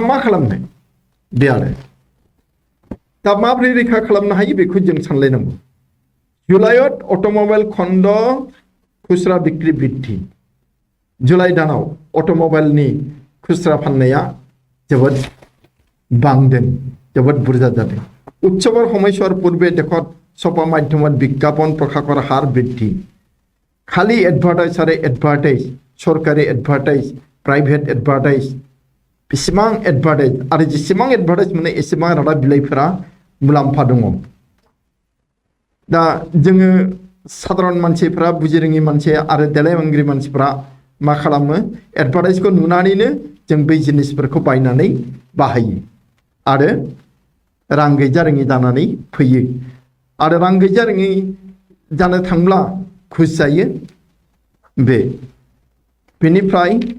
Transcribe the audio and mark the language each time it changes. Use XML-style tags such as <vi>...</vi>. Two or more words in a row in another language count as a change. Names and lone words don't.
<brx>मा खालामनो बे आरो दा माबोरै रैखा खालामनो हायो बेखौ जों सानलायनांगौ जुलाइआव अट'मबाइल खण्ड खुस्रा बिक्रि बृद्धि जुलाइ दानाव अट'मबाइलनि खुस्रा फाननाया जोबोद बांदों जोबोद बुरजा जादों</brx> <as>উৎসৱৰ সময়ছোৱাৰ পূৰ্বে দেশত ছপা মাধ্যমত বিজ্ঞাপন প্ৰকাশৰ হাৰ বৃদ্ধি খালি এডভাৰ্টাইজ</as> <brx>सरकारि एडभार्टाइज</brx> <en>private advertise</en> <brx>बेसेबां एडभार्टाइज आरो जेसेबां एडभार्टाइज मोनो एसेबां रादाब बिलाइफोरा मुलाम्फा दङ दा जोङो साधारन मानसिफोरा बुजिरोङि मानसि आरो देलायमांग्रि मानसिफोरा मा खालामो एडभार्टाइजखौ नुनानैनो जों बै जिनिसफोरखौ बायनानै बाहायो आरो रां गैजारोङि जानानै फैयो आरो रां गैजारोङि जानो थांब्ला खुस जायो बे बेनिफ्राय</brx>